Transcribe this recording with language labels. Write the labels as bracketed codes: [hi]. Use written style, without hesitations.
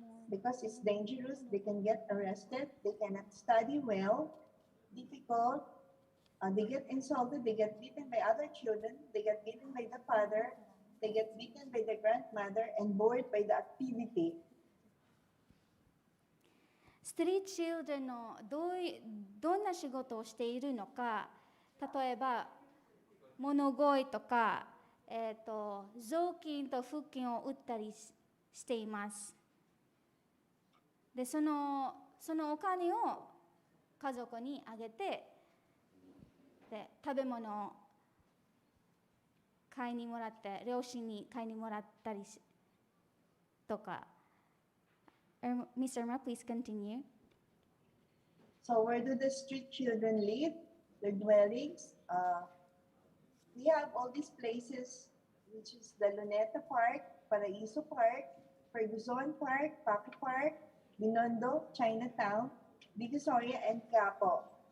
[en] Because it's dangerous, they can get arrested, they cannot study well, difficult, they get insulted, they get beaten by other children, they get beaten by the father, they get beaten by the grandmother, and bored by the activity. [ja] ストリートチルドレンのどんな仕事をしているのか、例えば物乞いとか、雑巾と布巾を売ったりしています。でそのお金を家族にあげて、で食べ物を買いにもらって、両親に買いにもらったりとか。 [en] Ms. Irma, please continue. So where do the street children live? Their dwellings. We have all these places, which is the Luneta Park, Paraiso Park, Ferguson Park, Paco Park, Binondo, Chinatown, Divisoria, and Quiapo.